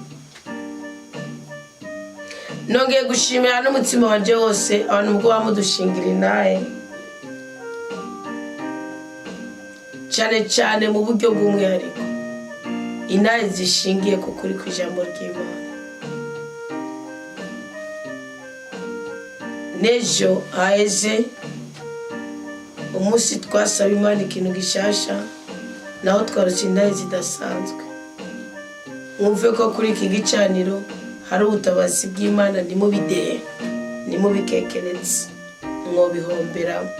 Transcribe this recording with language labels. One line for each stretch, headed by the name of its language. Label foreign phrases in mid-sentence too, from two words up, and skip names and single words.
Rundi: Nongeye gushimira n'umutima wanje wose abantu ubwo bamudushingira inaye, cyane mu buryo bw'umwihariko, inaye zishingiye ku kuri kw'ijambo ry'Imana. Nejo haheze umunsi twasaba Imana ikintu gishasha naho twarutse indahe zidasanzwe. Mwumve ko kuri iki gicaniro hari ubutabazi bw'Imana, nimubidehe nimubikekeretse mwobihombera.